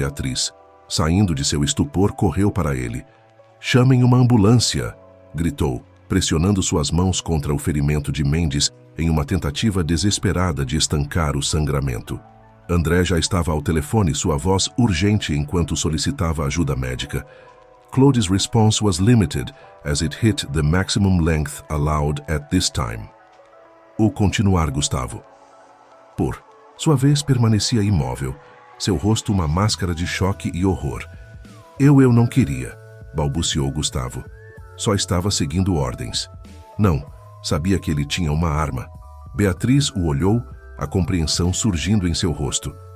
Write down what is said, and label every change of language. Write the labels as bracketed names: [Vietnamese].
[Portuguese] Beatriz, saindo de seu estupor, correu para ele. Chamem uma ambulância, gritou, pressionando suas mãos contra o ferimento de Mendes em uma tentativa desesperada de estancar o sangramento. André já estava ao telefone, sua voz urgente enquanto solicitava ajuda médica. [English] Claude's response was limited as it hit the maximum length allowed at this time. [Portuguese] O continuar, Gustavo. Por sua vez, permanecia imóvel, seu rosto uma máscara de choque e horror. Eu não queria, balbuciou Gustavo. Só estava seguindo ordens. Não, sabia que ele tinha uma arma. Beatriz o olhou, a compreensão surgindo em seu rosto.